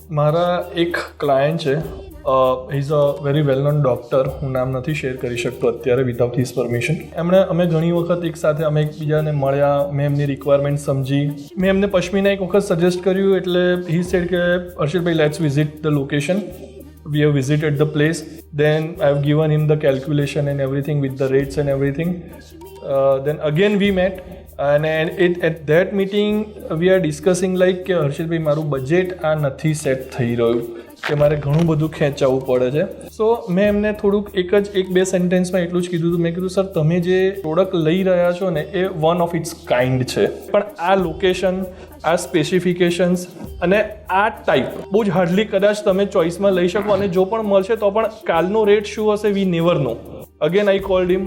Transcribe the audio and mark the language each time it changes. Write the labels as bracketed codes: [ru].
[gu] મારા એક ક્લાયન્ટ છે, [en] Is a very well known doctor. [gu] હું નામ નથી શેર કરી શકતો અત્યારે [en] Without his permission. [gu] અમે ઘણી વખત એક સાથે અમે એકબીજાને મળ્યા, મેં એમની રિક્વાયરમેન્ટ સમજી, મેં એમને પશ્મિના એક વખત સજેસ્ટ કર્યું, એટલે [en] he said [gu] કે હર્ષિલભાઈ, [en] Let's visit the location. We have visited the place. Then I have given him the calculation and everything with the rates and everything. Then again we met, and at that meeting we are discussing like [gu] કે હર્ષિલભાઈ, મારું budget આ નથી set થઈ રહ્યું, કે મારે ઘણું બધું ખેંચાવવું પડે છે. સો મેં એમને થોડુંક એક બે સેન્ટેન્સમાં એટલું જ કીધું હતું. મેં કીધું, સર, તમે જે પ્રોડક્ટ લઈ રહ્યા છો ને એ [en] one of its kind [gu] છે, પણ આ લોકેશન, આ સ્પેસિફિકેશન્સ અને આ ટાઈપ બહુ જ હાર્ડલી કદાચ તમે ચોઇસમાં લઈ શકો, અને જો પણ મળશે તો પણ કાલનો રેટ શું હશે [en] We never know. Again I called him.